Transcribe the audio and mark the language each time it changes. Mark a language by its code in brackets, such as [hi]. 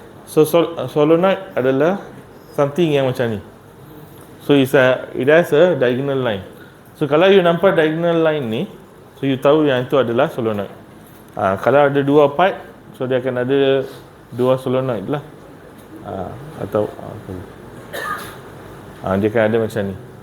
[ms] So solenoid adalah something yang macam ni. [en] So it has a diagonal line. [ms] So kalau you nampak diagonal line ni, so you tahu yang itu adalah solenoid. Kalau ada dua part, so dia akan ada dua solenoid lah. Atau dia akan ada macam ni.